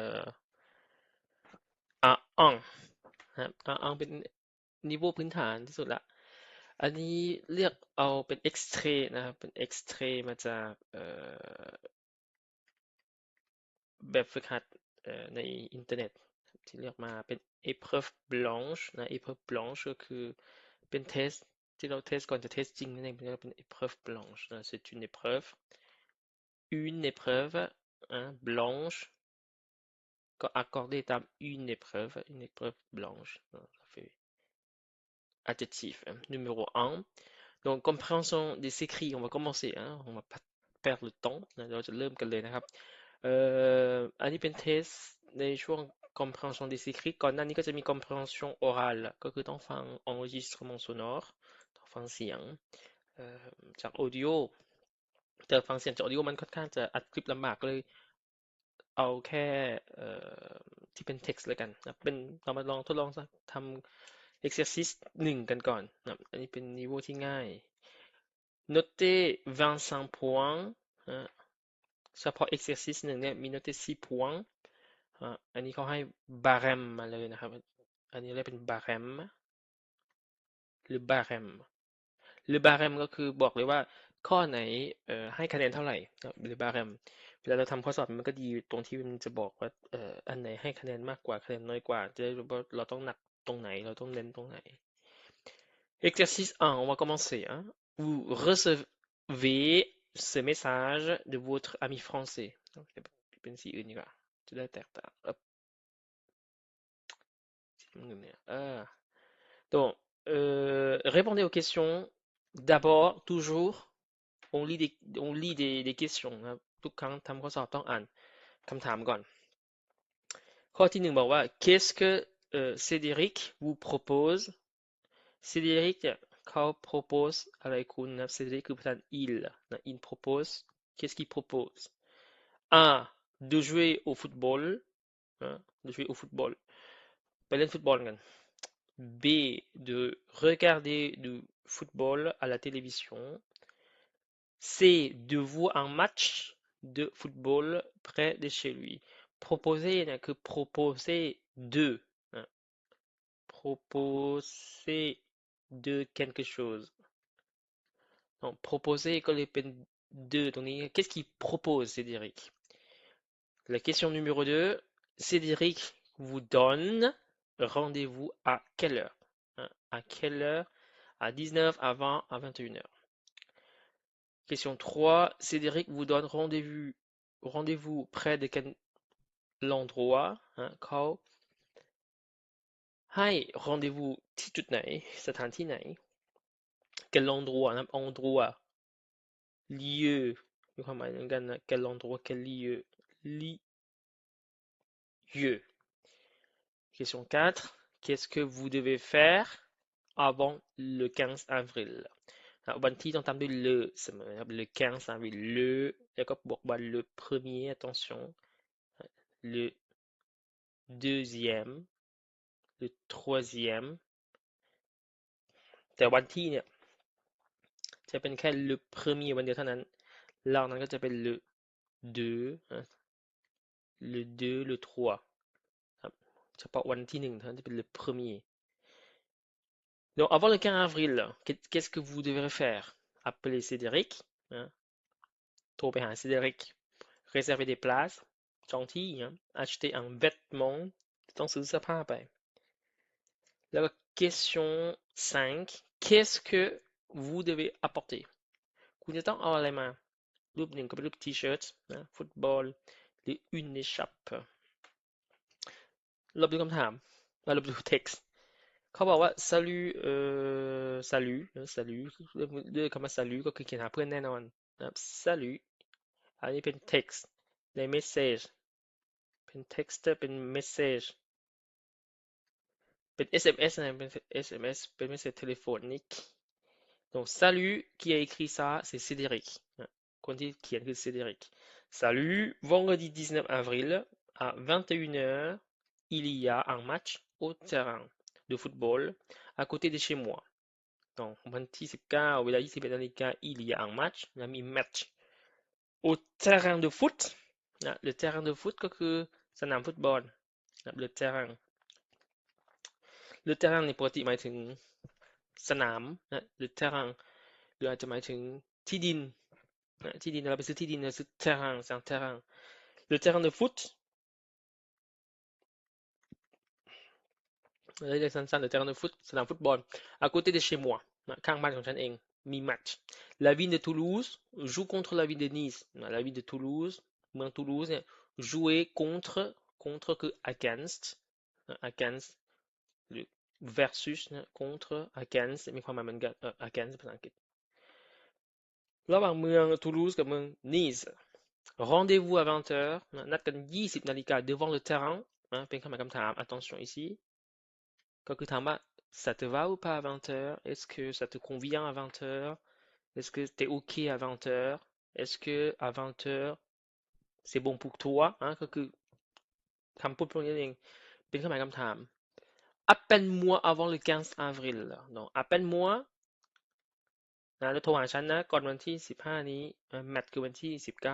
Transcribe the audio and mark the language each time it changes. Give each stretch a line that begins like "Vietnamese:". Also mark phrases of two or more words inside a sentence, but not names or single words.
Thai: R1 นะครับ R1 เป็น niveau พื้นฐานที่สุดละ อันนี้เลือกเอาเป็น X-ray นะครับเป็น X-ray มาจาก แบบฝึกหัดในอินเทอร์เน็ตที่เลือกมาเป็น
French: épreuve blanche
Thai: นะ
French: épreuve blanche
Thai: ก็คือเป็นเทสที่เราเทสก่อนจะเทสจริงนั่นเองเป็น
French: épreuve blanche
Thai: นะ
French: c'est une épreuve
Thai: นะ blanche ก็ accordé ตาม
French: une épreuve blanche
Thai: นะ
French: ça fait adjectif hein. Numéro 1 donc compréhension des écrits on va commencer hein on va pas perdre le temps
Thai: นะเราจะเริ่มกันเลยนะครับอันนี้เป็นเทสในช่วง
French: compréhension des écrits
Thai: ก่อนหน้านี้ก็จะมี
French: compréhension orale
Thai: ก็คือต้องฟัง enregistrement sonore ต้องฟังเสียงจาก audio แต่ฟังเสียงจาก audio มันค่อนข้างจะอัดคลิปลำบากก็เลยเอาแค่ที่เป็น text เลยกันนะเป็นเรามาลองทดลองทำ exercice 1กันก่อนนะอันนี้เป็น niveau ที่ง่าย
French: noter 25 points
Thai: นะเฉพาะ exercice หนึ่งเนี่ยมี noter 4 points อันนี้เขาให้ barème มาเลยนะครับอันนี้เรียกเป็น barème หรือ barème หรือ barème ก็คือบอกเลยว่าข้อไหนให้คะแนนเท่าไหร่หรือ barème เวลาเราทำข้อสอบมันก็ดีตรงที่มันจะบอกว่าอันไหนให้คะแนนมากกว่าคะแนนน้อยกว่าจะได้รู้ว่าเราต้องหนักตรงไหนเราต้องเน้นตรงไหน
French: Exercice 1, on va commencer, hein. Vous recevez ce message de votre ami français. Donc,
Thai: เป็นสีอื่นดีกว่าจะได้แตกต่าง
French: Donc, répondez aux questions. D'abord, toujours, on lit des questions
Thai: นะครับทุกครั้งทำข้อสอบต้องอ่านคำถามก่อนข้อที่หนึ่งบอกว่า Qu'est-ce
French: que Cédric vous propose Cédric เขา propose
Thai: อะไรคุณนะ
French: Cédric
Thai: คือภาษา
French: il นะ il propose qu'est-ce qu'il propose A de jouer au football นะ de jouer au football
Thai: ไปเล่นฟุตบอลกัน
French: B de regarder du football à la télévision C de voir un match de football près de chez lui proposer il n'y a que proposer de นะ proposer de quelque chose donc proposer
Thai: ก็เลยเป็น
French: de
Thai: ตรงนี้
French: qu'est-ce qu'il propose Cédric la question numéro 2 Cédric vous donne rendez-vous à quelle heure hein, à quelle heure à 19 à 20 à 21 heures question 3 Cédric vous donne rendez-vous près de quel endroit hein,
Thai: เขา ให้ rendez-vous ที่จุดไหนสถานที่ไหน
French: quel endroit
Thai: นะครับ
French: endroit lieu
Thai: มีความหมายเหมือนกันนะ
French: quel endroit quel lieu lieu question 4 qu'est-ce que vous devez faire avant le 15 avril
Thai: วันที่ต้องตามด้วย
French: le
Thai: เสมอครับ
French: le 15 avril le แล้วก็บอกว่า le premier attention le deuxième le troisième
Thai: แต่วันที่เนี่ยจะเป็นแค่
French: le premier
Thai: วันเดียวเท่านั้นนอกนั้นก็จะเป็น
French: le deux le deux le trois
Thai: ครับเฉพาะวันที่ หนึ่งเท่านั้นจะเป็น
French: le premier donc avant le 15 avril qu'est-ce que vous devrez faire appeler Cédric นะ
Thai: โทรไปหา Cédric
French: réserver des places
Thai: จองที่นะ
French: acheter un vêtement
Thai: ต้องซื้อเสื้อผ้าไปแล้วก็
French: question 5 qu'est-ce que vous devez apporter
Thai: คุณจะต้องเอาอะไรมารูปหนึ่งก็เป็นรูป T-shirt นะฟุตบอลหรือ
French: une écharpe
Thai: ลบดูคำถามลบดู text เขาบอกว่า salut
French: salut salut
Thai: ด้วยคำว่า salut ก็คือเขียนหาเพื่อนแน่นอนนะครับ salut อันนี้เป็น text ใน message เป็น text เป็น message เป็น SMS นะเป็น SMS เป็น message
French: téléphonique donc salut qui a écrit ça c'est Cédric
Thai: คนที่เขียนคือ
French: Cédric salut vendredi 19 avril à 21 heures il y a un match au terrain de football à côté de chez moi donc
Thai: วันที่19เวลา21นาฬิกา
French: il y a un match
Thai: นะมี
French: match au terrain de foot นะ le terrain de foot
Thai: ก็คือสนามฟุตบอลนะ
French: le terrain le terrain
Thai: ในปกติหมายถึงสนามนะ
French: le terrain
Thai: หรืออาจจะหมายถึงที่ดินนะที่ดินเราไปซื้อที่ดินเราซื้อ
French: terrain c'est un terrain le terrain de foot
Thai: เรียกสั้นๆ
French: le terrain de foot
Thai: สนามฟุตบอล
French: à côté de chez moi
Thai: นะข้างบ้านของฉันเองมี match
French: la ville de Toulouse joue contre la ville de Nice
Thai: นะ
French: la ville de Toulouse
Thai: เมืองตูลูสเนี่ย
French: jouer contre
Thai: คือ against นะ against หรือ versus นะ contre against มีความหมายเหมือนกัน against ภาษาอังกฤษระหว่างเมืองตูลูสกับเมื
French: องนีส rendez-vous à 20 heures
Thai: นะนัดกัน20นาฬิกา
French: devant le terrain
Thai: นะเป็นคำหมายคำถาม
French: attention ici
Thai: ก็คือถามว่า
French: ça te va ou pas à 20 heures est-ce que ça te convient à 20 heures est-ce que t'es ok à 20 heures est-ce que à 20 heures c'est bon pour toi
Thai: ก็คือคำพูดพวกนี้เองเป็นคำหมายคำถาม
French: appelle-moi avant le 15 avril donc appelle-moi
Thai: นะแล้วโทรหาฉันนะก่อนวันที่15นี้แมตช์คือวันที่19